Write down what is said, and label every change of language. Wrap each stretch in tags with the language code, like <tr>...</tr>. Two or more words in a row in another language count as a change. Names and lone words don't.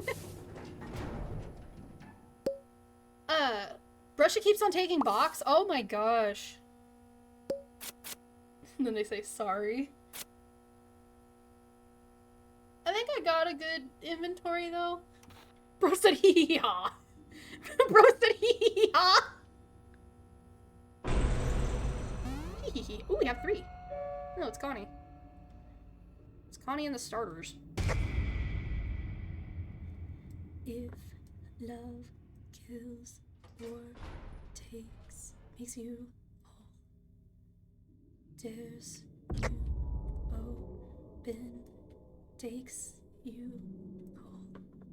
<en>Brusha keeps on taking box? Oh my gosh. And then they say sorry. I think I got a good inventory though. Bro said hee hee ha. Bro said hee hee ha. Hee hee hee. Ooh, we have 3. No, it's Connie. It's Connie and the starters. If love kills or makes you whole, dares you open, takes you whole.</en>